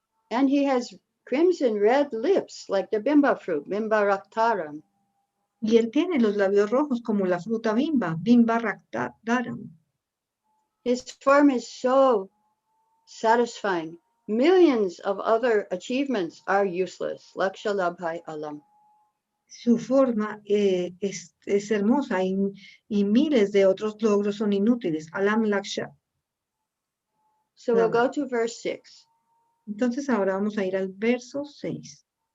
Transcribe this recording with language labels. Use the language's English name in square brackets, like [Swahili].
[English] And he has crimson red lips like the bimba fruit, bimba raktaram. [Spanish] Y él tiene los labios rojos como la fruta bimba, bimba raktaram. [English] His form is so satisfying. Millions of other achievements are useless. [Sanskrit] Lakshalabhai alam. [Spanish] Su forma es hermosa y miles de otros logros son inútiles. [Sanskrit] Alam Laksha. [English] So we'll go to verse 6. [Spanish] Entonces ahora vamos a ir al verso 6.